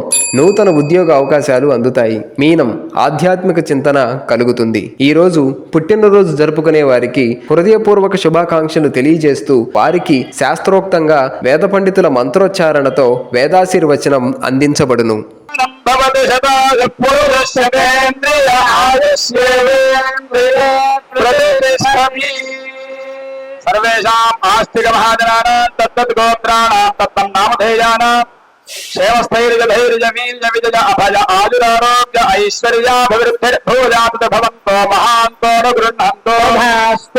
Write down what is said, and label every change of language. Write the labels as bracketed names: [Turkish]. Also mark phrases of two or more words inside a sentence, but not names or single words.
[Telugu] నూతన ఉద్యోగ అవకాశాలు అందుతాయి. మీనం. ఆధ్యాత్మిక చింతన కలుగుతుంది. ఈ రోజు పుట్టినరోజు జరుపుకునే వారికి హృదయపూర్వక శుభాకాంక్షలు తెలియజేస్తూ వారికి శాస్త్రోక్తంగా వేద పండితుల మంత్రోచ్చారణతో వేదాశీర్వచనం అందించబడును. [Sanskrit] सर्वेषाम् आस्तिक महाजनानां तत्तत् गोत्राणां तत्तम् नामधेयानां क्षेमस्थैर्यधैर्यवीर्यविजय अभय आयुरारोग्य ऐश्वर्याभिवृद्धिर्भूयात् भवन्तो महान्तो न गृह्णन्तो भास्तु।